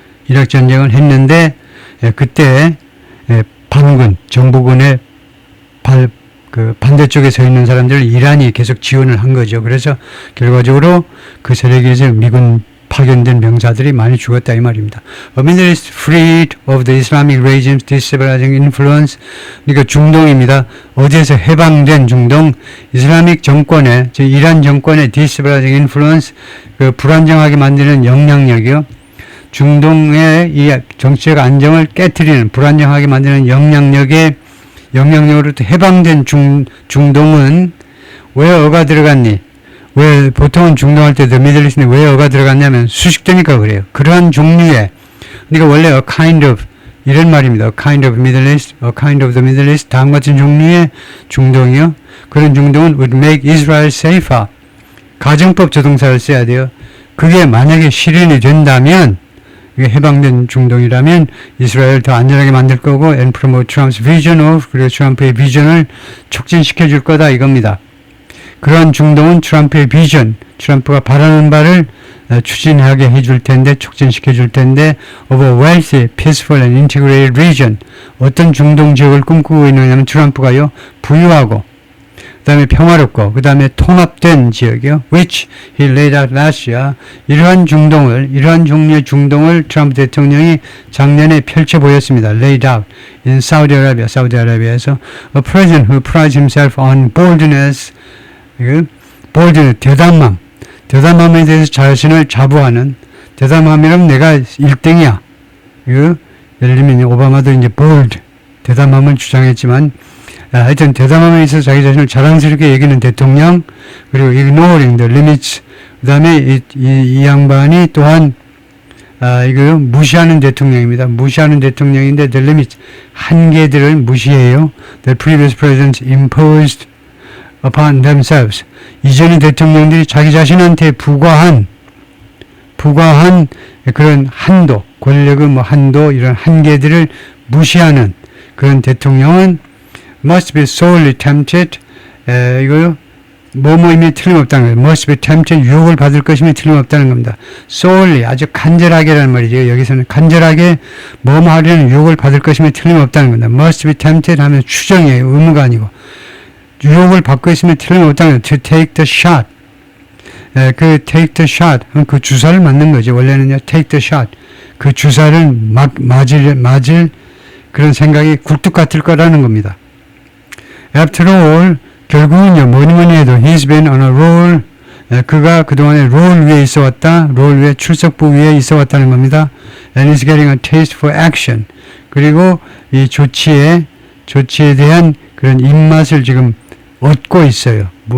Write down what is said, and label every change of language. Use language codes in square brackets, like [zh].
[ko] 이락 전쟁을 했는데 그때 반군, 정부군의 반대쪽에 서 있는 사람들을 이란이 계속 지원을 한 거죠. 그래서 결과적으로 그 세력에서 미군 파견된 병사들이 많이 죽었다 이 말입니다. [en] A Middle East freed of the Islamic regime's destabilizing influence. [ko] 그러니까 중동입니다. 어디에서 해방된 중동 이슬람익 정권의, 즉 이란 정권의 [en] destabilizing influence, [ko] 그 불안정하게 만드는 영향력이요. 중동의 이 정치적 안정을 깨트리는, 불안정하게 만드는 영향력으로부터 해방된 중동은 왜 어가 들어갔니? 왜 보통은 중동할 때 [en] The Middle East [ko] 에 왜 어가 들어갔냐면 수식되니까 그래요. 그러한 종류의, 그러니까 원래 [en] a kind of [ko] 이런 말입니다. [en] a kind of Middle East, [ko] a kind of the Middle East, 다음 같은 종류의 중동이요. 그런 중동은 [en] would make Israel safer. [ko] 가정법 조동사를 써야 돼요. 그게 만약에 실현이 된다면, 이게 해방된 중동이라면 이스라엘 더 안전하게 만들 거고 [en] and promote Trump's vision of, [ko] 그리고 트럼프의 비전을 촉진시켜 줄 거다 이겁니다. 그러한 중동은 트럼프의 비전, 트럼프가 바라는 바를 추진하게 해줄 텐데, 촉진시켜 줄 텐데, [en] of a wealthy, peaceful and integrated region. [ko] 어떤 중동 지역을 꿈꾸고 있느냐면 트럼프가요, 부유하고, 그 다음에 평화롭고, 그 다음에 통합된 지역이요, [en] which he laid out last year. [ko] 이러한 종류의 중동을 트럼프 대통령이 작년에 펼쳐 보였습니다. [en] laid out in Saudi Arabia, [ko] 사우디아라비아에서 [en] a president who prides himself on boldness. [ko] 보여주는 대담함에 대해서 자신을 자부하는, 대담함이라면 내가 1등이야. 예를 들면 오바마도 이제 bold, 대담함을 주장했지만, 하여튼 대담함에 있어서 자기 자신을 자랑스럽게 여기는 대통령, 그리고 [en] ignoring the limits, [ko] 그 다음에 이 양반이 또한 이거 무시하는 대통령입니다. 무시하는 대통령인데 [en] the limits, [ko] 한계들을 무시해요. [en] The previous presidents imposed upon themselves. [ko] 이전의 대통령들이 자기 자신한테 부과한 그런 한도, 권력의 한도, 이런 한계들을 무시하는 그런 대통령은 [en] must be sorely tempted, [ko] 이거요, 뭐뭐이면 틀림없다는 거예요. [en] must be tempted, [ko] 유혹을 받을 것이면 틀림없다는 겁니다. sorely, 아주 간절하게라는 말이죠. 여기서는 간절하게 뭐뭐 하려는 유혹을 받을 것이면 틀림없다는 겁니다. [en] must be tempted [ko] 하면 추정이에요. 의무가 아니고. 유혹을 받고 있으면 틀림없다는 거예요. [en] to take the shot. 그 take the shot, [ko] 그 주사를 맞는 거죠. 원래는요, [en] take the shot. [ko] 그 주사를 맞을 그런 생각이 굴뚝 같을 거라는 겁니다. [en] After all, [ko] 결국은요, 뭐니 해도 [en] he's been on a roll. [ko] 그가 그동안에 롤 위에 있어 왔다. 롤 위에, 출석부 위에 있어 왔다는 겁니다. [en] And he's getting a taste for action. [ko] 그리고 이 조치에 대한 그런 입맛을 지금 얻고 있어요.